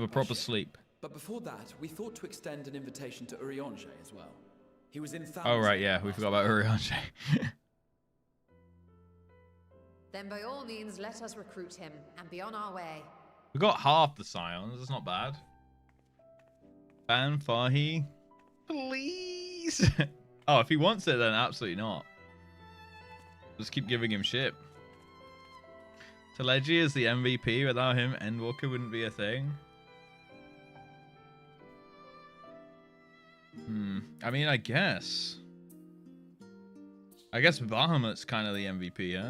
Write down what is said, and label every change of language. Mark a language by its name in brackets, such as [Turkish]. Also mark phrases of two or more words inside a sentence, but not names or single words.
[English] my proper ship. sleep. But before that, we thought to extend an invitation to Urianger as well. He was in Oh, right, yeah. We forgot about Urianger. Then by all means, let us recruit him and be on our way. We got half the scions. That's not bad. Ban Fahi. Please. Oh, if he wants it, then absolutely not. Just keep giving him shit. Teleji is the MVP. Without him, Endwalker wouldn't be a thing. I mean, I guess Bahamut's kind of the MVP, yeah?